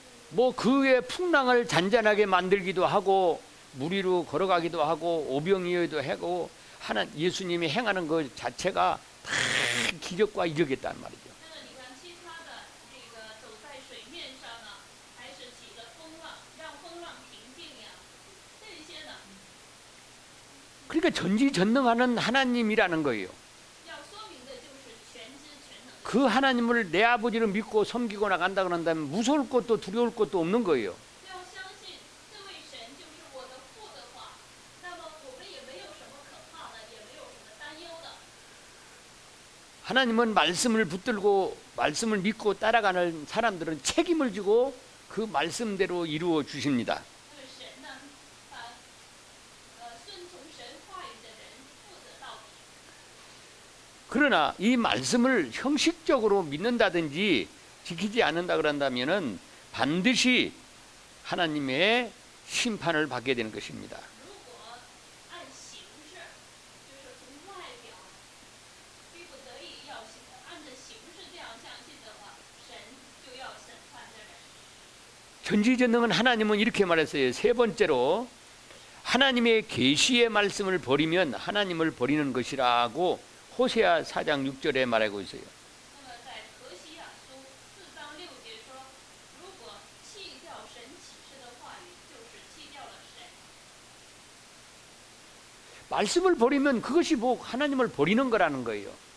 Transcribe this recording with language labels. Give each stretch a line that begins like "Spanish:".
Korean: 뭐 그의 풍랑을 잔잔하게 만들기도 하고 물 위로 걸어가기도 하고 오병이어도 하고 하나 예수님이 행하는 그 자체가 다 기적과 이적이었단 말이죠.
Chinese: 那么你看，其他的这个走在水面上呢，还是起了风浪，让风浪平静呀，这些呢，
Korean: 그러니까 전지전능하는 하나님이라는 거예요.
Chinese: 要说明的就是全知全能。
Korean: 그 하나님을 내 아버지를 믿고 섬기고 나간다 그런다면 무서울 것도 두려울 것도 없는 거예요.
Chinese: 要相信这位神就是我的父的话，那么我们也没有什么可怕的，也没有什么担忧的。
Korean: 하나님은 말씀을 붙들고 말씀을 믿고 따라가는 사람들은 책임을 지고 그 말씀대로 이루어 주십니다.
Chinese: 那么神呢，顺从神话语的人负责到底。
Korean: 그러나 이 말씀을 형식적으로 믿는다든지 지키지 않는다 그런다면은 반드시 하나님의 심판을 받게 되는 것입니다.
Chinese: 如果按形式，就是从外表逼不得已要按着形式这样相信的话，神就要审判这人。
Korean: 전지전능한 하나님은 이렇게 말했어요. 세 번째로 하나님의 계시의 말씀을 버리면 하나님을 버리는 것이라고 호세아 4장 6절에 말하고 있어요.
Chinese: 那么在何西阿书4章6节说，如果弃掉神启示的话语，就是弃掉了神。
Korean: 말씀을 버리면 그것이 뭐 하나님을 버리는 거라는 거예요.